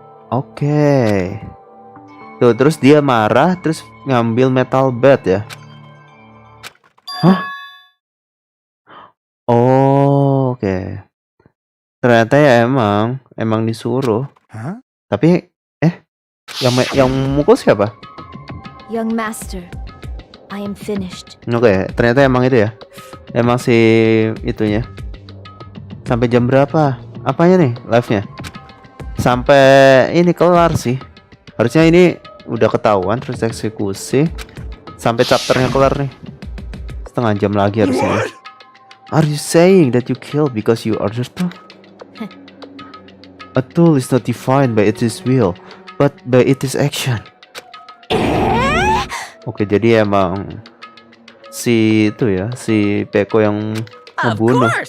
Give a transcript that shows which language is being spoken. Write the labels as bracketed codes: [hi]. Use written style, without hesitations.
[id] Oke. Tuh, terus dia marah, terus ngambil metal bat ya. Hah? Oh, oke. Ternyata ya emang disuruh. Hah? Tapi yang mukul siapa? [en] Young master, I am finished. [id] Oke, ternyata emang itu ya. Emang si itunya. Sampai jam berapa? Apanya nih live-nya? Sampai ini kelar sih. Harusnya ini udah ketahuan terus eksekusi sampai chapternya kelar nih. Setengah jam lagi harusnya. [en] Are you saying that you kill because you ordered to? A tool is not defined by its will, but by its action. [id] Oke, jadi emang si itu ya, si Peko yang membunuh.